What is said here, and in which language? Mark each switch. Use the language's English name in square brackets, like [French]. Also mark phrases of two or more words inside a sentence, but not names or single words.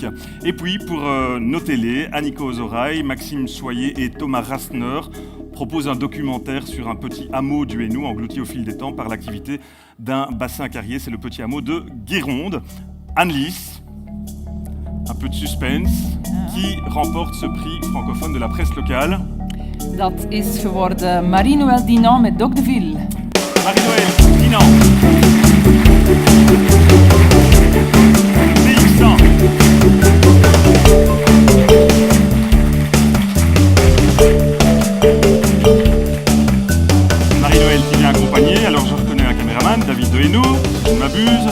[French] Et puis, pour nos télés, Aniko Ozoraï, Maxime Soyer et Thomas Rastner propose un documentaire sur un petit hameau du Hainaut englouti au fil des temps par l'activité d'un bassin carrier. C'est le petit hameau de Guéronde. Annelies, un peu de suspense, qui remporte ce prix francophone de la presse locale. [Dutch] Dat is geworden Marie-Noël Dinant met Doc de Ville. [French] Marie-Noël Dinant. Marie-Noël qui vient accompagner, alors je reconnais un caméraman, David de Hainaut, si je ne m'abuse.